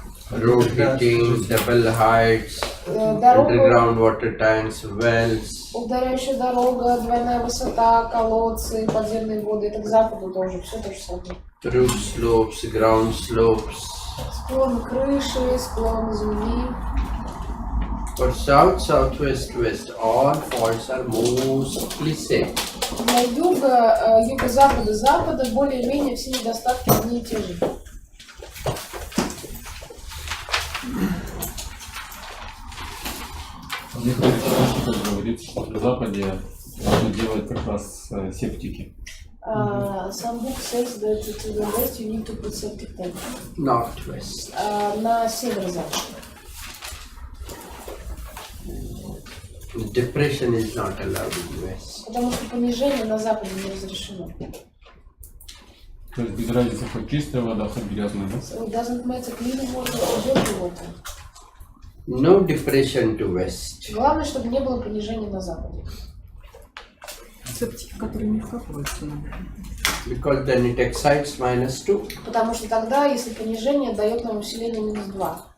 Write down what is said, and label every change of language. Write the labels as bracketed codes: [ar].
[en] Road heating, double heights, underground water tanks, wells. [ru] Ударяющая дорога, двойная высота, колодцы, подземные воды. Это к западу тоже. Все то же самое. [en] Roof slopes, ground slopes. [ru] Склон крыши, склон земли. [en] For south, southwest, west, all faults are mostly same. [ru] Для юга, юго-запада, запада более-менее все недостатки одни и те же. Некоторые источники говорят, что на Западе нужно делать как раз септики. [en] Some book says that to the west you need to put septic tank. Northwest. [ru] На северо-запад. [en] Depression is not allowed in west. [ru] Потому что понижение на западе не разрешено. То есть без разницы, хоть чистая вода, хоть грязная, да? [en] So it doesn't matter clean water or dirty water. No depression to west. [ru] Главное, чтобы не было понижения на западе. Септики, которые не вкапываются надо. [en] Because then it excites -2. [ru] Потому что тогда, если понижение, дает нам усиление -2.